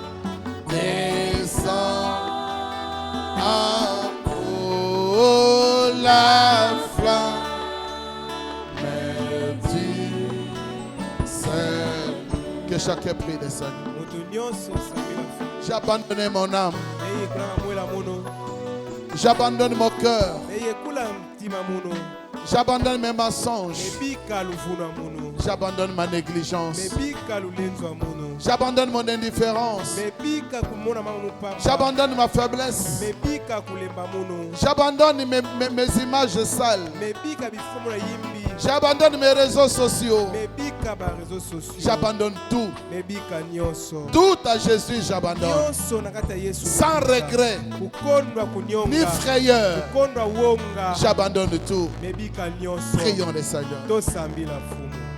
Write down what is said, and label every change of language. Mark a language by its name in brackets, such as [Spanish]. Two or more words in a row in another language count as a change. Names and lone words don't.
[French] descend en haut la flamme. Mais tu sais que chacun prie des Seigneurs. [Lingala] moto nyonso osambela fu [French] J'ai abandonné mon âme. [Kongo] eyekolaka mwela mono [French] J'abandonne mon cœur. [Kongo] eyekula mtima mono [French] J'abandonne mes mensonges. [Kongo] mebika luvunwa mono [French] J'abandonne ma négligence. [Kongo] mebika lulenzwa mono [French] J'abandonne mon indifférence. [Kongo] mebika kumona mama mopamba [French] J'abandonne ma faiblesse. [Kongo] mebika kulemba mono [French] J'abandonne mes images sales. [Kongo] mebika bifumo na yimbi [French] J'abandonne mes réseaux sociaux. [Kongo] mebika [French] bareseau sociaux J'abandonne tout. [Kongo] mebika nyonso [French] Tout à Jésus, j'abandonne. [Kongo] nyonso na kati ya yesu [French] Sans regret, [Kongo] kukondwa ni kunyonga [French] frayeur. [Kongo] kukondwa wonga [French] J'abandonne tout. [Kongo] mebika nyonso [French] Prions le Seigneur. [Kongo] tosambila fumu